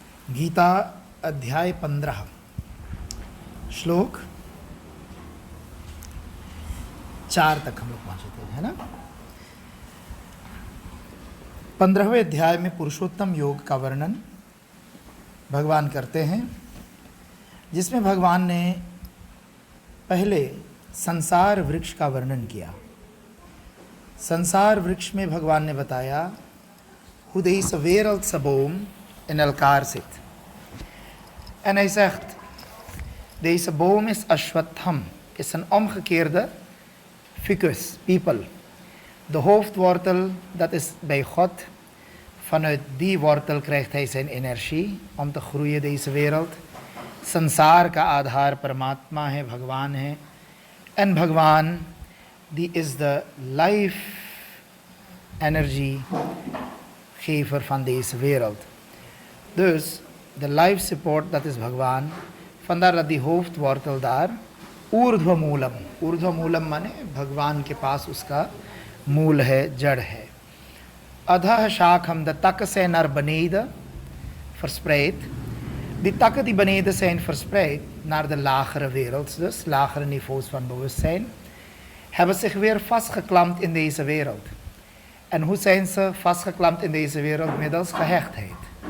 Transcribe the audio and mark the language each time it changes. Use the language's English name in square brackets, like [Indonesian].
[Hindi] गीता अध्याय 15 श्लोक 4 तक हम लोग पहुंचे थे, है ना। 15वें अध्याय में पुरुषोत्तम योग का वर्णन भगवान करते हैं, जिसमें भगवान ने पहले संसार वृक्ष का वर्णन किया। संसार वृक्ष में भगवान ने बताया, [Dutch] hoe deze wereldse boom in elkaar zit. En hij zegt, deze boom is Ashwattham, is een omgekeerde ficus, people. De hoofdwortel, dat is bij God. Vanuit die wortel krijgt hij zijn energie om te groeien deze wereld. [Hindi] संसार का आधार परमात्मा है, भगवान है, [Dutch] en भगवान die is de life energy gever van deze wereld. Dus de life support, dat is Bhagwan. Vandaar dat die hoofdwortel daar [Hindi] ऊर्ध्व मूलम माने भगवान के पास उसका मूल है, जड़ है. [Sanskrit] अधः शाखम, [Dutch] de takken zijn naar beneden verspreid. Die takken die beneden zijn verspreid naar de lagere wereld, dus lagere niveaus van bewustzijn, hebben zich weer vastgeklampt in deze wereld. En hoe zijn ze vastgeklampt in deze wereld? Middels gehechtheid.